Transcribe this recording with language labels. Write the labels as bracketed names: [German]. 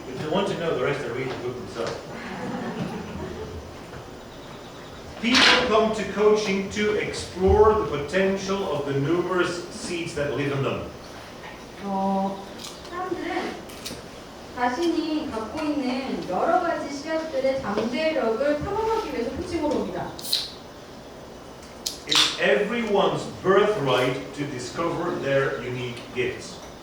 [English] If you want to know the rest, I read the book themselves. People come to coaching to explore the potential of the numerous seeds that live in them. [Korean] 사람들은 자신이 갖고 있는 여러 가지 씨앗들의 잠재력을 탐험하기 위해서 코칭으로 옵니다. [English] It's everyone's birthright to discover their unique gifts.